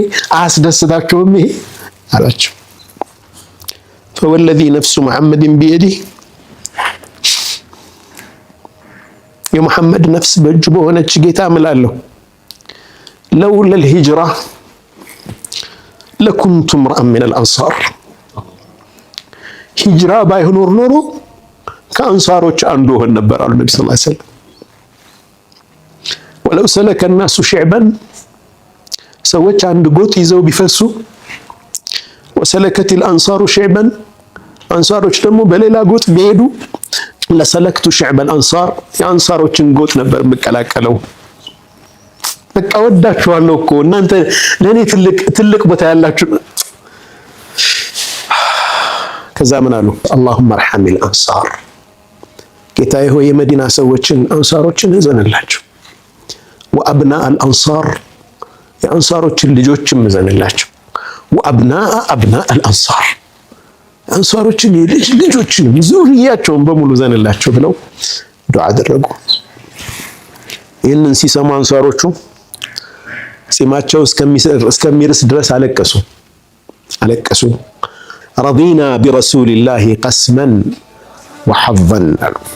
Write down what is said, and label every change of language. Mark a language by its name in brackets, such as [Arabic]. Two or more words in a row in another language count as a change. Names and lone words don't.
[Amharic] አያስደስታችሁም ይሄ አላቸው። [Arabic] فوالذي نفس محمد بيده፣ [Amharic] የሙሐመድ ነፍስ በእጁ በሆነች ጌታ እምላለሁ [Arabic] لولا الهجرة لكنت امرأ من الأنصار፣ [Amharic] ሂጅራ ባይኖር ኖሮ ከአንሳሮች አንዱ ሆን ነበር አሉ ነብዩ [Arabic] صلى الله عليه وسلم። ولو سلك الناس شعبا [Amharic] ሰዎች አንድ ጎጥ ይዘው ቢፈሱ [Arabic] وسلكت الأنصار شعبا [Amharic] አንሳሮች ደግሞ በሌላ ጎጥ ቢሄዱ [Arabic] لسلكت شعب الأنصار [Amharic] የአንሳሮችን ጎጥ ነበር የምቀላቀለው። በቃ ወዳችኋለሁ እኮ እናንተ ለኔ ትልቅ ቦታ ያላችሁ። ከዛ ምን አሉ? [Arabic] اللهم ارحم الانصار [Amharic] ጌታዬ ሆይ የመዲና ሰዎችን አንሳሮችን እዘንላቸው። [Arabic] وابناء الانصار [Amharic] የአንሳሮችን ልጆችም እዘንላቸው። [Arabic] وابناء ابناء الانصار [Amharic] አንሳሮችን ልጆችን ዙሪያቸውን በሙሉ እዘንላቸው ብለው ዱዓ አደረጉ። ይህንን ሲሰሙ አንሳሮቹ ጺማቸው እስከሚርስ ድረስ አለቀሱ። [Arabic] رضينا برسول الله قسما وحظا [Amharic] አሉ።